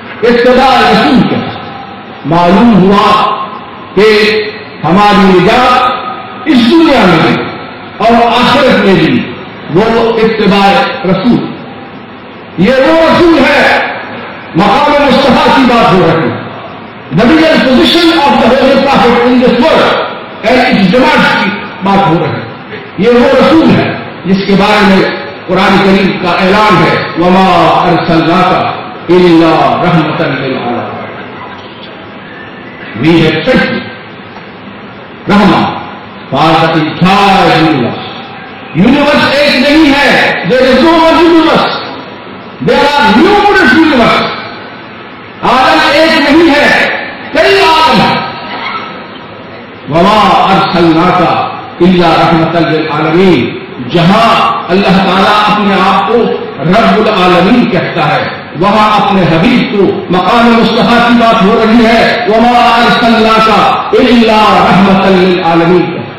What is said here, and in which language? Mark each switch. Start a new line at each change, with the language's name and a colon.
Urdu: اتباع رسول کا معلوم ہوا کہ ہماری نجات اس دنیا میں بھی اور آخرت میں بھی وہ اتباع رسول. یہ وہ رسول ہے، مقام مصطفیٰ کی بات ہو رہی ہے.
English: The real position of the Holy Prophet in this world and its demands
Urdu: کی بات ہو رہی ہے. یہ وہ رسول ہے جس کے بارے میں قرآن کریم کا اعلان ہے
Arabic: وما ارسلناک الا رحمۃ للعالمین.
English: We have sent you رحمہ for the entire universe.
Urdu: Universe ایک نہیں ہے.
English: There is no one universe. There are numerous universe.
Urdu: عالم ایک نہیں ہے، کئی عالم ہیں.
Arabic: وما ارسلناک الا رحمۃ للعالمین.
Urdu: جہاں اللہ تعالیٰ اپنے آپ کو رب العالمین کہتا ہے وہاں اپنے حبیب کو مقام مصطفیٰ کی بات ہو رہی ہے
Arabic: وما ارسلناک الا رحمۃ للعالمین.